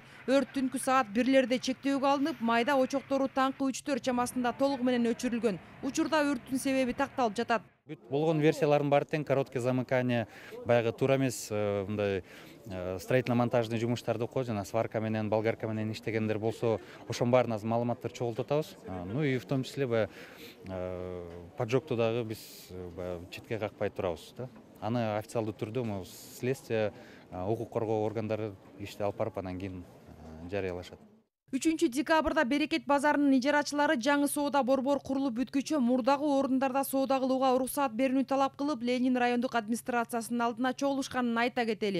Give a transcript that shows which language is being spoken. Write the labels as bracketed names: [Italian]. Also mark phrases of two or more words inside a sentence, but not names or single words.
[Kyrgyz] Өрт түнкү саат 1-лерде чектөөгө алынып, майда очоктору таңкы 3-4 чамасында толугу менен өчүрүлгөн. Учурда өрттүн себеби такталып жатат. Бүт болгон версиялардын баары тең, [Russian] короткое замыкание, [Kyrgyz] баягы туура эмес мындай строительно-монтажный жумуштарды окуп, жана сварка менен, болгарка менен иштегендер болсо, ошонун баарына маалыматтар чогултуп атабыз. [Russian] Ну и в том числе [Kyrgyz] баягы поджогту дагы биз четке какпай турабыз да. Аны официалдуу түрдө следствие, укук коргоо органдары ишти алып барып, анан кийин жарыялашат. 3 декабрда Берекет базарынын ижарачылары жаңы соода борбор курулуп бүткүчө мурдагы орундарда соода кылууга уруксаат берүүнү талап кылып, Ленин райондук администрациясынын алдына чогулушканын айта кетели.